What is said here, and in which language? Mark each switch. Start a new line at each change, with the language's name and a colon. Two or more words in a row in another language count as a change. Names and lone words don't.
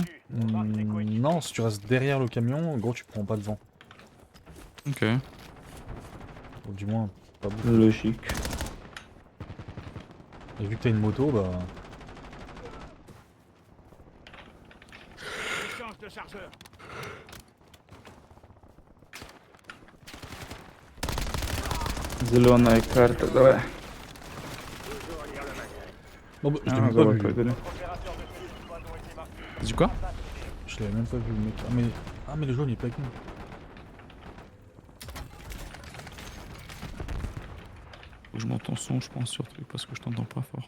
French: Non, si tu restes derrière le camion, en gros, tu prends pas de vent. Ok. Ou du moins, pas beaucoup. logique. Et vu que t'as une moto, bah. Échange de chargeur.
Russian: Зеленая карта, давай.
French: Non, bah, je l'ai Ah, même pas vu.
Russian: давай,
French: T'as dit quoi? Je l'avais même pas vu, le mec. Ah, mais le jaune il est pas avec nous. Faut que je monte en son, je pense, surtout parce que je t'entends pas fort.